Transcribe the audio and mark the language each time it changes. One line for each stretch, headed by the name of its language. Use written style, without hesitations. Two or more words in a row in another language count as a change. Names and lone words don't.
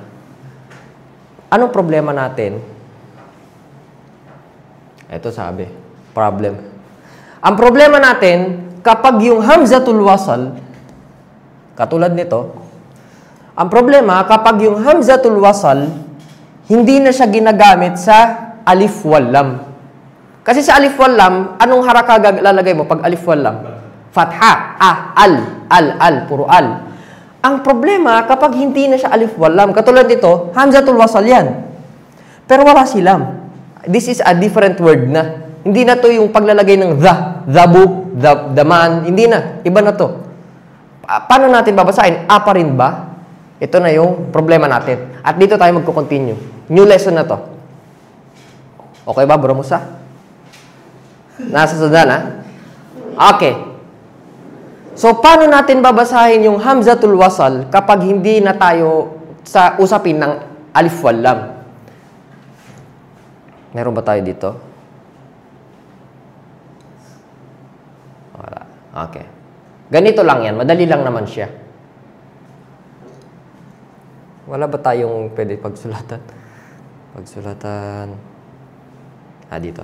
Filipino: Anong problema natin? Ito sabi, problem. Ang problema natin, kapag yung
Arabic: hamzatul wasal,
Filipino: katulad nito, ang problema, kapag yung
Arabic: hamzatul wasal,
Filipino: hindi na siya ginagamit sa
Arabic: alif wal lam.
Filipino: Kasi sa
Arabic: alif wal lam,
Filipino: anong haraka lalagay mo pag
Arabic: alif wal lam?
Filipino: Fatha, al, puro al. Ang problema, kapag hindi na siya
Arabic: alif wal lam,
Filipino: katulad nito, hamzatul wasal yan. Pero wala si lam.
English: This is a different word na.
Filipino: Hindi na to yung paglalagay ng
English: the book, the man.
Filipino: Hindi na. Iba na to. Paano natin babasahin? Pa rin ba? Ito na yung problema natin. At dito tayo magko-continue.
English: New lesson
Filipino: na to. Okay ba, Bro Musa? Nasa sundan, ha? Okay. So, paano natin babasahin yung
Arabic: hamzatul wasal
Filipino: kapag hindi na tayo sa usapin ng
Arabic: alif wal lam?
Filipino: Meron ba tayo dito? Wala. Okay. Ganito lang yan. Madali lang naman siya. Wala ba tayong pwede pagsulatan? Dito.